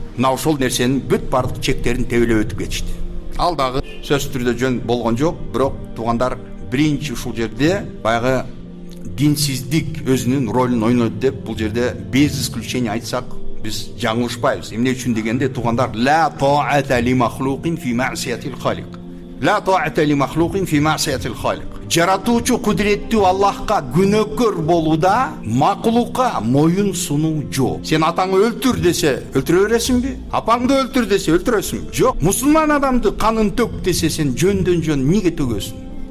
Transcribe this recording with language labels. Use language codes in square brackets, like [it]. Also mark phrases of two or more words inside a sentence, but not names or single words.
[ky] Мына ошол нерсенин бүт бардык чектерин тебелеп өтүп кетишти. Ал дагы сөзсүз түрдө жөн болгон жок, бирок туугандар, биринчи ушул жерде баягы динсиздик өзүнүн ролун ойнойт деп бул жерде [ru] без исключения [ky] айтсак биз жаңылышпайбыз. Эмне үчүн дегенде туугандар, [ar] لا طاعة لمخلوق في معصية الخالق. لا طاعة لمخلوق في معصية الخالق. [ky] Жаратуучу кудуреттүү Аллахка күнөөкөр болууда макулукка моюн сунуу жок. Сен атаңы өлтүр десе өлтүрө бересиңби? Апаңды өлтүр десе өлтүрөсүңбү? Жок. Мусулман адамды канын төк десе сен жөндөн жөн эмнеге төгөсүң?